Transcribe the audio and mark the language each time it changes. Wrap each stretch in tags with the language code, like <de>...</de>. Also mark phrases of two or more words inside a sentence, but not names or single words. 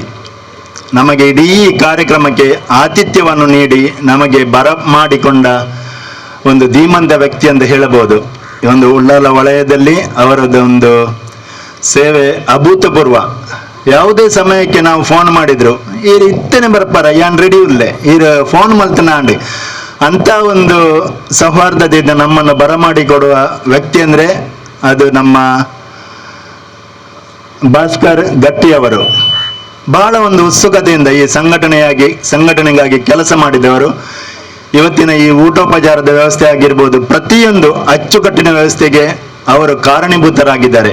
<kn>ನಮಗೆ ಇಡೀ ಕಾರ್ಯಕ್ರಮಕ್ಕೆ ಆತಿಥ್ಯವನ್ನು ನೀಡಿ ನಮಗೆ ಬರ ಮಾಡಿಕೊಂಡ ಒಂದು ಧೀಮಂತ ವ್ಯಕ್ತಿ ಅಂತ ಹೇಳಬಹುದು. ಈ ಒಂದು ಉಳ್ಳಾಲ ವಲಯದಲ್ಲಿ ಅವರದೊಂದು ಸೇವೆ ಅಭೂತಪೂರ್ವ. ಯಾವುದೇ ಸಮಯಕ್ಕೆ ನಾವು ಫೋನ್ ಮಾಡಿದ್ರು</kn> <tcy>ಈರು ಇತ್ತೇನೆ ಬರ್ಪಾರ ಯಾನ್ ರೆಡಿ ಇಲ್ಲೇ ಈರು ಫೋನ್ ಮಲ್ತನಾಂಡಿ</tcy> <kn>ಅಂತ ಒಂದು ಸೌಹಾರ್ದದಿಂದ ನಮ್ಮನ್ನು ಬರಮಾಡಿಕೊಡುವ ವ್ಯಕ್ತಿ ಅಂದರೆ ಅದು ನಮ್ಮ ಭಾಸ್ಕರ್ ಗಟ್ಟಿಯವರು. ಬಹಳ ಒಂದು ಉತ್ಸುಕತೆಯಿಂದ ಈ ಸಂಘಟನೆಗಾಗಿ ಕೆಲಸ ಮಾಡಿದವರು. ಇವತ್ತಿನ ಈ ಊಟೋಪಚಾರದ ವ್ಯವಸ್ಥೆ ಆಗಿರ್ಬೋದು, ಪ್ರತಿಯೊಂದು ಅಚ್ಚುಕಟ್ಟಿನ ವ್ಯವಸ್ಥೆಗೆ ಅವರು ಕಾರಣೀಭೂತರಾಗಿದ್ದಾರೆ.</kn>